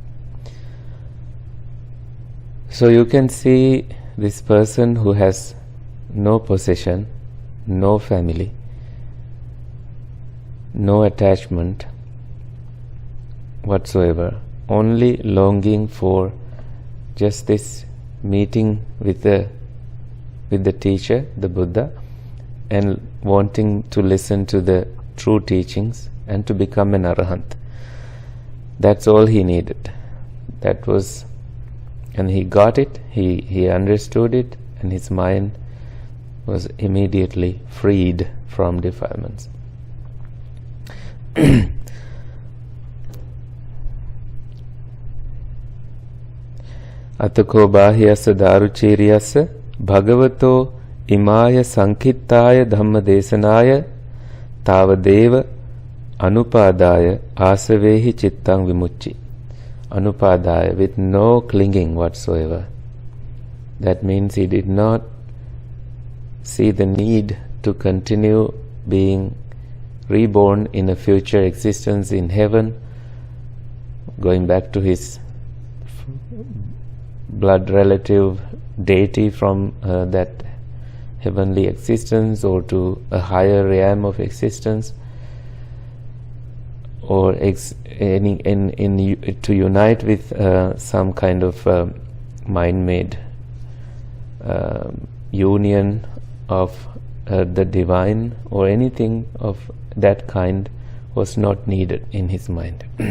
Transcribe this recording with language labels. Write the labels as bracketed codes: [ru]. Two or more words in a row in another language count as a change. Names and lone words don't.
[en] So you can see this person who has no possession, no family, no attachment whatsoever, only longing for just this meeting with the teacher, the Buddha, and wanting to listen to the true teachings and to become an arahant. That's all he needed. That was, and he got it, he understood it, and his mind was immediately freed from defilements. [pi] Atako bahiyassa daruchiriyassa bhagavato imaya sankittaya dhamma desanaya tavadeva anupadaya asavehi chittang vimucci. Anupadaya, [en] with no clinging whatsoever. That means he did not see the need to continue being reborn in a future existence in heaven, going back to his blood relative deity from that heavenly existence, or to a higher realm of existence, or to unite with some kind of mind-made union of the divine, or anything of that kind was not needed in his mind.